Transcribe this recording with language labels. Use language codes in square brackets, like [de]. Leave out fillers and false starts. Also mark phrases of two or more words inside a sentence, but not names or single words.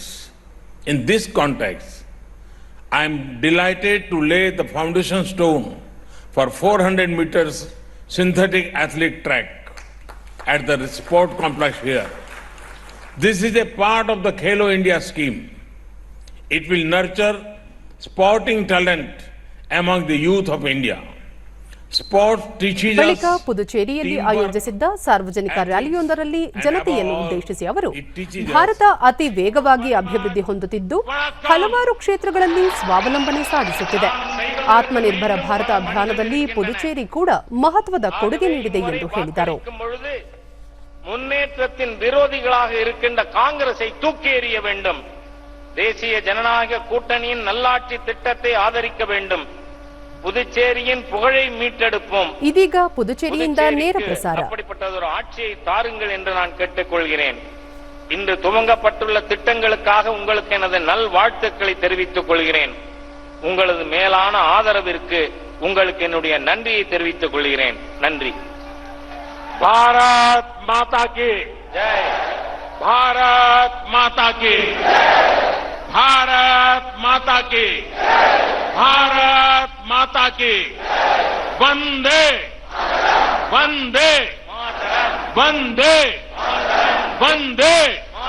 [en] In this context, I am delighted to lay the foundation stone for 400 meters synthetic athlete track at the sport complex here. This is a part of the Khelo India scheme. It will nurture sporting talent among the youth of India. [kn] ಬಳಿಕ ಪುದುಚೇರಿಯಲ್ಲಿ ಆಯೋಜಿಸಿದ್ದ ಸಾರ್ವಜನಿಕ ರ್ಯಾಲಿಯೊಂದರಲ್ಲಿ ಜನತೆಯನ್ನು ಉದ್ದೇಶಿಸಿ ಅವರು, ಭಾರತ ಅತಿ ವೇಗವಾಗಿ ಅಭಿವೃದ್ಧಿ ಹೊಂದುತ್ತಿದ್ದು ಹಲವಾರು ಕ್ಷೇತ್ರಗಳಲ್ಲಿ ಸ್ವಾವಲಂಬನೆ ಸಾಧಿಸುತ್ತಿದೆ. ಆತ್ಮನಿರ್ಭರ ಭಾರತ ಅಭಿಯಾನದಲ್ಲಿ ಪುದುಚೇರಿ ಕೂಡ ಮಹತ್ವದ ಕೊಡುಗೆ ನೀಡಿದೆ ಎಂದು ಹೇಳಿದರು. [ta] முன்னேற்றத்தின் விரோதிகளாக இருக்கின்ற காங்கிரஸை தூக்கி எறிய வேண்டும். தேசிய ஜனநாயக கூட்டணியின் நல்லாட்சி திட்டத்தை ஆதரிக்க வேண்டும். புதுச்சேரியின் புகழை மீட்டெடுப்போம். [kn] ಇದೀಗ ಪುದುಚೇರಿಯಿಂದ ನೇರ ಪ್ರಸಾರ. [ta] அப்படிப்பட்டதொரு ஆட்சியை தாருங்கள் என்று நான் கேட்டுக்கொள்கிறேன். இன்று துவங்கப்பட்டுள்ள திட்டங்களுக்காக உங்களுக்கு எனது நல்வாழ்த்துக்களை தெரிவித்துக் கொள்கிறேன். உங்களது மேலான ஆதரவிற்கு உங்களுக்கு என்னுடைய நன்றியை தெரிவித்துக் கொள்கிறேன். நன்றி. [hi] भारत माता की जय. भारत माता की जय. भारत माता की जय. भारत माता की जय. वंदे वंदे वंदे वंदे.